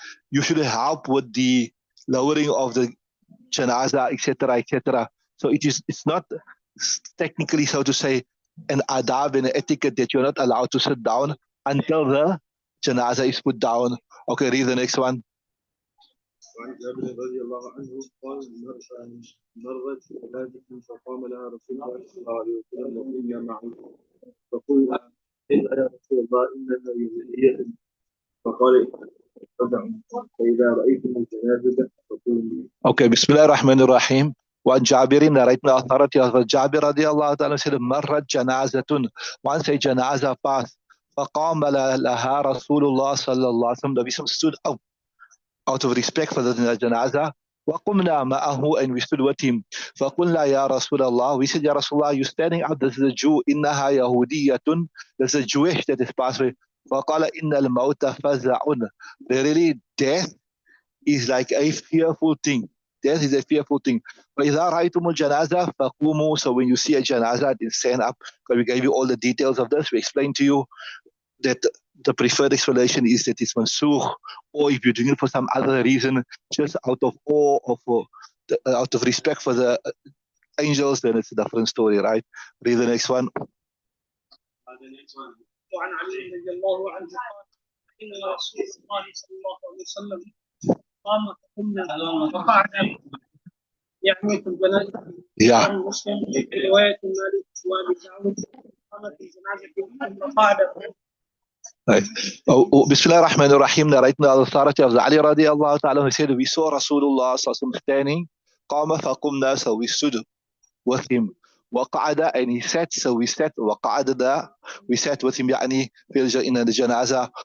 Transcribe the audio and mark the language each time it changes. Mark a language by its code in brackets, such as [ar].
[en] You should help with the lowering of the janaza, etc., etc. So it's not technically, so to say, an adab and an etiquette that you're not allowed to sit down until the janaza is put down. Okay, read the next one. [ar] وعن جابر رضي الله عنه قال مرت جنازة فقام لها رسول الله صلى الله عليه وسلم وقلنا معه فقلنا إلا يا رسول الله إنها يهودية فقال ارجعوا فإذا رأيتم الجنازة فقولوا. Okay, بسم الله الرحمن الرحيم. وعن جابر [en] narrated authority of Jabir [ar] رضي الله تعالى [en] said [ar] مرت جنازة, [en] once a janaza passed [ar] فقام لها رسول الله صلى الله عليه وسلم, [en] the Prophet stood up out of respect for the janaza. [ar] وقمنا معه, [en] and we stood with him. [ar] فقلنا يا رسول الله, [en] we said [ar] يا رسول الله, [en] you standing up, this is a Jew, [ar] إنها يهودية, [en] this is a Jewish that is passed away. [ar] فقال إن الموت فزع, [en] verily death is like a fearful thing. Death is a fearful thing. [ar] فإذا رأيتم الجنازة فقوموا, [en] so when you see a janaza, then stand up. Because we gave you all the details of this, we explained to you that the preferred explanation is that it's mansukh, or if you're doing it for some other reason, just out of awe or out of respect for the angels, then it's a different story, right? Read the next one. [ar] وعن علي رضي الله عنه قال إن رسول الله صلى الله عليه وسلم قام فقمنا فقعد يعني في الجنازة. [en] Yeah. [ar] مسلم في رواية مالك وابي داود قامت الجنازة فقعد. [en] Right. Bismillah ar-Rahman ar-Rahim, narrating the authority of Ali radiallahu ta'ala, who said, we saw Rasulullah standing, [ar] qama faqumna, [en] so we stood with him. وقعد, and he sat, so we sat. وقعد, we sat with him, يعني in the janaza.